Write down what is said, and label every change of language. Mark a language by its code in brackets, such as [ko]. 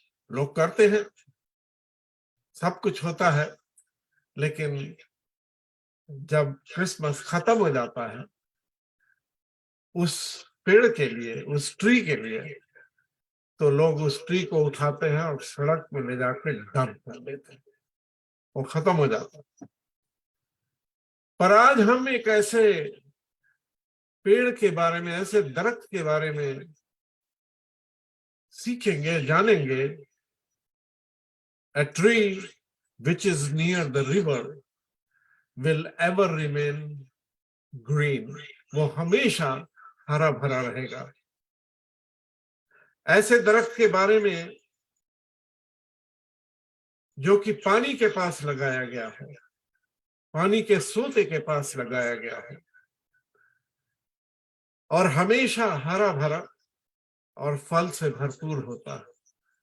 [hi] लोग करते हैं, सब कुछ होता है, लेकिन जब क्रिसमस खत्म हो जाता है उस पेड़ के लिए, उस ट्री के लिए, तो लोग उस ट्री को उठाते हैं और सड़क में ले जाकर डंप कर देते हैं, वो खत्म हो जाता है। पर आज हम एक ऐसे पेड़ के बारे में, ऐसे दरख्त के बारे में सीखेंगे, जानेंगे। [en] A tree which is near the river will ever remain green. [hi] वो हमेशा हरा भरा रहेगा। ऐसे दरख्त के बारे में जो कि पानी के पास लगाया गया है, पानी के सोते के पास लगाया गया है और हमेशा हरा भरा और फल से भरपूर होता है।